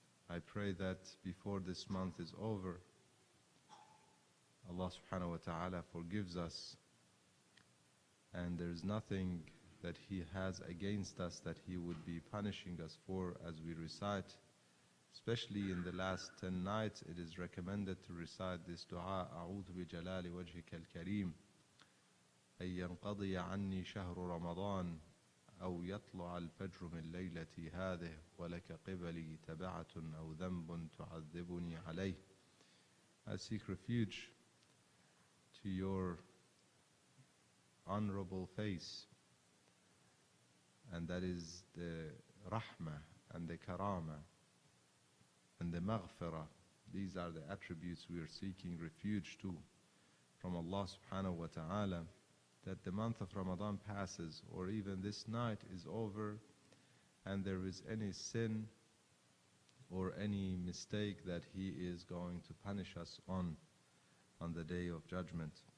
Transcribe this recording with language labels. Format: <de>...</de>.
<en>I pray that before this month is over, Allah subhanahu wa ta'ala forgives us, and there's nothing that He has against us that He would be punishing us for as we recite. Especially in the last 10 nights, it is recommended to recite this dua:</en> <ar>أعوذ بجلال وجهك الكريم أن ينقضي عني شهر رمضان أو يطلع الفجر من ليلتي هذه ولك قبلي تبعة أو ذنب تعذبني عليه.</ar> <en>I seek refuge to your honorable face, and that is the rahmah and the karama and the maghfirah. These are the attributes we are seeking refuge to from Allah subhanahu wa ta'ala, that the month of Ramadan passes, or even this night is over, and there is any sin or any mistake that He is going to punish us on the Day of Judgment.</en>